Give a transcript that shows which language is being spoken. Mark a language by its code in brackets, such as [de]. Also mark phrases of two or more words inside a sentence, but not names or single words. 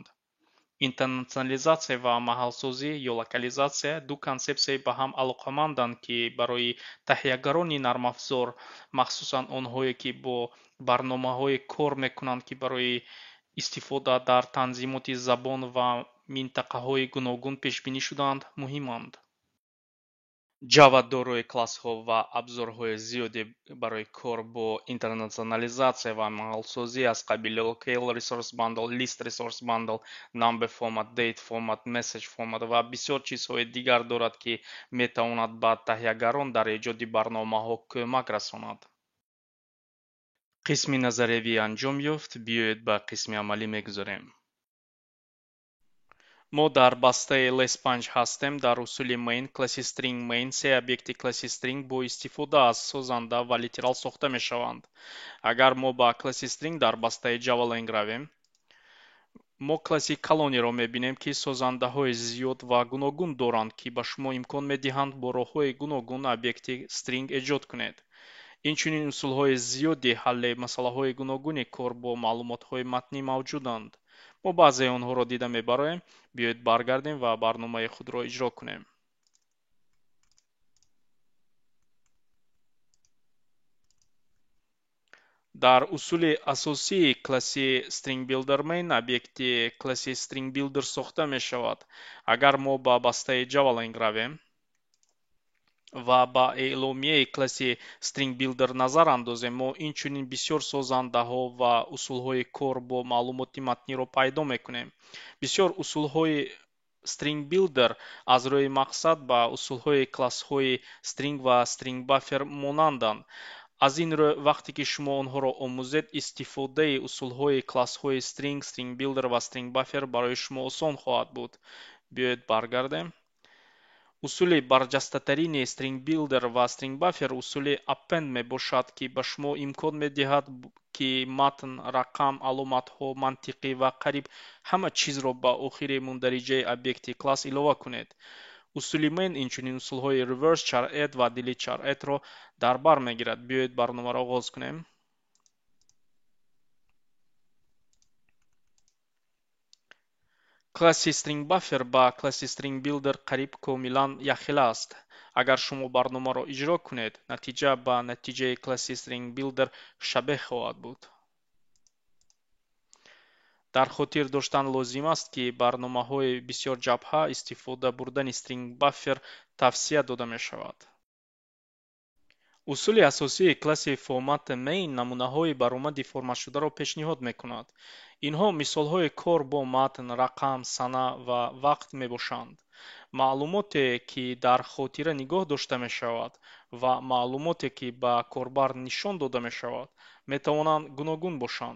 [tg] интернационализатсия ва маҳалсозӣ ё локализатсия ду консепсияи ба ҳам алоқаманданд, ки барои таҳиягарони нармафзор, махсусан онҳое, ки бо барномаҳое кор мекунанд, ки барои истифода дар танзимоти забон ва минтақаҳои гуногун пешбинӣ шудаанд, муҳиманд. Java дорои классҳо ва абзорҳои зиёде барои кор бо интернационализатсия ва маҳалсозӣ аз қабили Locale Resource Bundle, List Resource Bundle, Number Format, Date Format, Message Format ва бисёр чизҳои дигар дорад, ки метавонад ба таҳиягарон дар эҷоди барномаҳо кӯмак расонад. қисми назариявӣ анҷом ёфт, биёед ба қисми амалӣ мегузарем. мо дар бастаи less5 ҳастем. дар усули main класси string main се объекти класси string бо истифода аз созанда ва литерал сохта мешаванд. агар мо ба класси string дар бастаи JavaLang равем, мо класси колониро мебинем, ки созандаҳои зиёд ва гуногун доранд, ки ба шумо имкон медиҳанд бо роҳҳои гуногун объекти string эҷод кунед. инчунин усулҳои зиёди ҳалли масъалаҳои гуногуни кор бо маълумотҳои матнӣ мавҷуданд. мо баъзеи онҳоро дида мебароем. биёед баргардем ва барномаи худро иҷро кунем. дар усули асосии класси [en] string builder [tg] main объекти класси string builder сохта мешавад. агар мо ба бастаи JavaLang равем ва ба эъломияи класси [en] string builder [tg] назар андозем, мо инчунин бисёр созандаҳо ва усулҳои кор бо маълумоти матниро пайдо мекунем. бисёр усулҳои [en] string builder [tg] аз рӯи мақсад ба усулҳои классҳои string ва [en] string buffer [tg] монанданд. аз ин рӯ, вақте ки шумо онҳоро омӯзед, истифодаи усулҳои классҳои string, [en] string builder [tg] ва [en] string buffer [tg] барои шумо осон хоҳад буд. биёед баргардем. усули барҷастатарини [en] string builder [tg] ва [en] string buffer [tg] усули append мебошад, ки ба шумо имкон медиҳад, ки матн, рақам, аломатҳо, мантиқӣ ва қариб ҳама чизро ба охири мундариҷаи объекти класс илова кунед. усули main инчунин усулҳои [en] reverse char add [tg] ва [en] delete char add- [tg] ро дар бар мегирад. биёед барномаро оғоз кунем. класси [en] string buffer [tg] ба класси [en] string builder [tg] қариб комилан якхела аст. агар шумо барномаро иҷро кунед, натиҷа ба натиҷаи класси [en] string builder [tg] шабеҳ хоҳад буд. дар хотир доштан лозим аст, ки барномаҳои бисёрҷабҳа истифода бурдани [en] string buffer [tg] тавсия дода мешавад. усули асосии класси формат main намунаҳои баромади форматшударо пешниҳод мекунад. Инҳо мисолҳои кор бо матн, рақам, сана ва вақт мебошанд. маълумоте ки дар хотира нигоҳ дошта мешавад ва маълумоте ки ба корбар нишон дода мешавад метавонанд гуногун бошанд.